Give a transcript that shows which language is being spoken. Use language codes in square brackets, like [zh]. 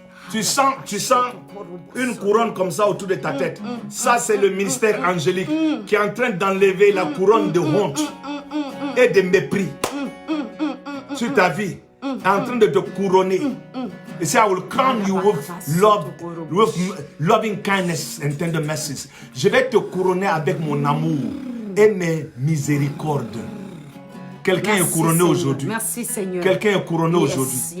[fr] Tu sens une couronne comme ça autour de ta tête. Ça, c'est le ministère angélique qui est en train d'enlever la couronne de honte et de mépris sur ta vie. En train de te couronner. [en] He said, I will crown you with love, with loving kindness and tender mercies. [fr] Je vais te couronner avec mon amour et mes miséricordes. Quelqu'un est couronné aujourd'hui. Merci Seigneur. Quelqu'un est couronné aujourd'hui.